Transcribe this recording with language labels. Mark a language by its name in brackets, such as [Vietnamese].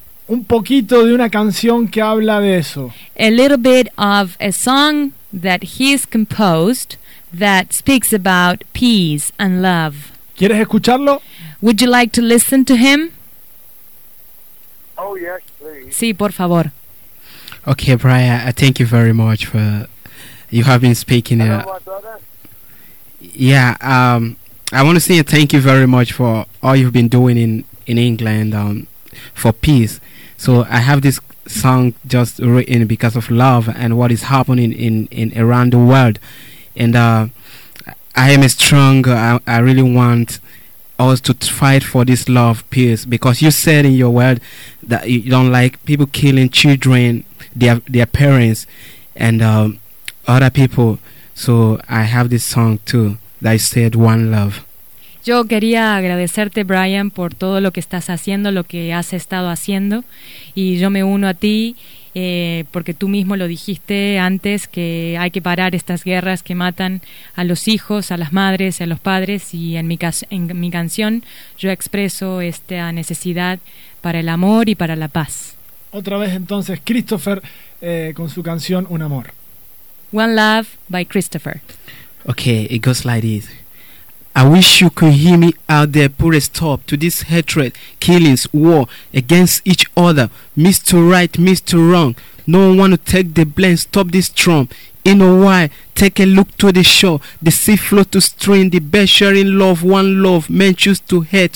[Spanish] Un poquito de una canción que habla de eso. [English] A little bit of a song that he's composed that speaks about peace and love. [Spanish] ¿Quieres escucharlo? [English] Would you like to listen to him? Oh yes, please. [Spanish] Sí, por favor. [English] Okay, Brian, thank you very much for you have been speaking. Hello, my brother. Yeah, I want to say thank you very much for all you've been doing in in England for peace. So I have this song just written because of love and what is happening in around the world. And I am strong. I really want us to fight for this love, peace, because you said in your word that you don't like people killing children, their parents, and other people. So I have this song too that I said, One Love. [Spanish] Yo quería agradecerte, Brian, por todo lo que estás haciendo, lo que has estado haciendo, y yo me uno a ti, porque tú mismo lo dijiste antes, que hay que parar estas guerras que matan a los hijos, a las madres, a los padres, y en mi canción yo expreso esta necesidad para el amor y para la paz. Otra vez entonces, Christopher, con su canción Un Amor. [English] One Love by Christopher. Okay, it goes like this. I wish you could hear me out there, put a stop to this hatred, killings, war against each other, Mr. Right, Mr. Wrong. No one want to take the blame, stop this Trump. In a while, take a look to the shore, the sea flow to stream, the best sharing love, one love, men choose to hate.